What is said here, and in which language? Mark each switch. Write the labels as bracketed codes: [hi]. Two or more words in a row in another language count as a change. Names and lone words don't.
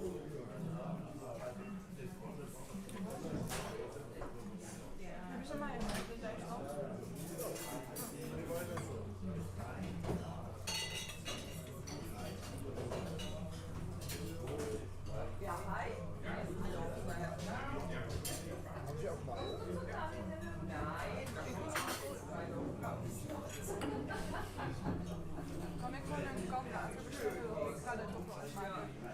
[nl] Hebben ze mij in Duitsland? Ja, hi. [de] Haben Sie auch Mayo? [nl] Kan ik gewoon een kant laten bestellen? Ik ga er toch wel uitmaken.